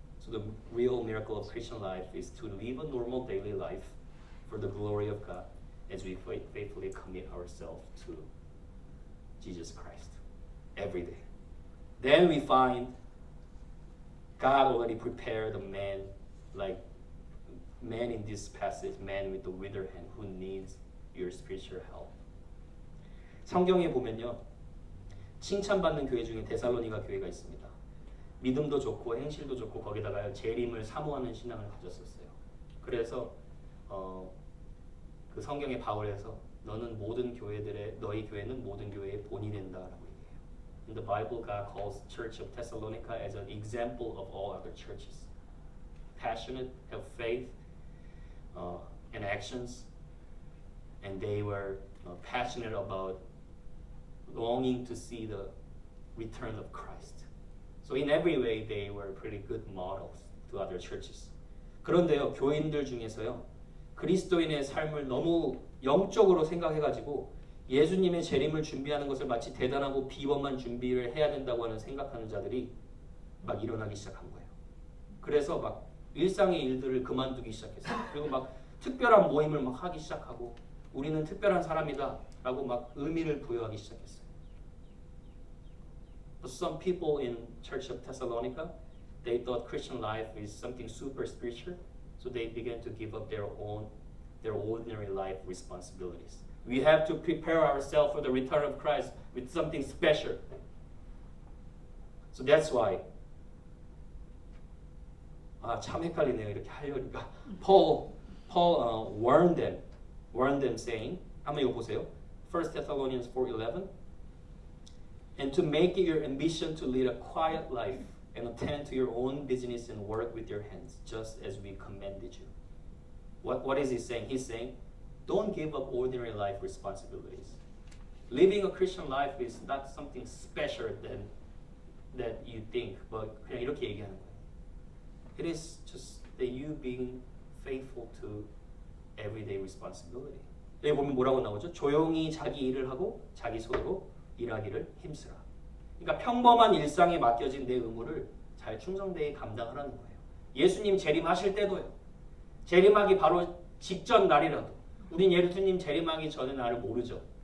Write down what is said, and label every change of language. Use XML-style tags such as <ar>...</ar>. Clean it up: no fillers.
<en>So the real miracle of Christian life is to live a normal daily life for the glory of God as we faithfully commit ourselves to Jesus Christ every day. Then we find God already prepared a man, like man in this passage, man with the withered hand who needs your spiritual help.</en> <ko>성경에 보면요, 칭찬받는 교회 중에 데살로니가 교회가 있습니다. 믿음도 좋고 행실도 좋고 거기다가 재림을 사모하는 신앙을 가졌었어요. 그래서 그 성경에 바울에서 너는 모든 교회들의 너희 교회는 모든 교회의 본이 된다라고 얘기해요.</ko> <en>In the Bible, God calls Church of Thessalonica as an example of all other churches. Passionate, have faith, and actions, and they were passionate about longing to see the return of Christ. So in every way, they were pretty good models to other churches.</en> <ko>그런데요, 교인들 중에서요, 그리스도인의 삶을 너무 영적으로 생각해가지고 예수님의 재림을 준비하는 것을 마치 대단하고 비범한 준비를 해야 된다고 하는 생각하는 자들이 막 일어나기 시작한 거예요. 그래서 막 일상의 일들을 그만두기 시작했어요. 그리고 막 특별한 모임을 막 하기 시작하고 우리는 특별한 사람이다 라고 막 의미를 부여하기 시작했어요.</ko> <en>But some people in Church of Thessalonica, they thought Christian life is something super spiritual, so they began to give up their ordinary life responsibilities. We have to prepare ourselves for the return of Christ with something special. So that's why.</en> <ko>참 헷갈리네요. 이렇게 하려니까.</ko> <en>Paul warned them saying,</en> <ko>한번 이거 보세요.</ko> <en>1 Thessalonians 4:11. And to make it your ambition to lead a quiet life and attend to your own business and work with your hands, just as we commanded you. What is he saying? He's saying, don't give up ordinary life responsibilities. Living a Christian life is not something special that you think, but</en> <ko>그냥 이렇게 얘기하는 거예요.</ko> <en>It is just that you being faithful to everyday responsibility.</en> <ko>여기 보면 뭐라고 나오죠? 조용히 자기 일을 하고 자기 손으로 일하기를 힘쓰라. 그러니까 평범한 일상에 맡겨진 내 의무를 잘 충성되게 감당하라는 거예요. 예수님 재림하실 때도요. 재림하기 바로 직전 날이라도 우린 예수님 재림하기 전의 날을 모르죠.</ko>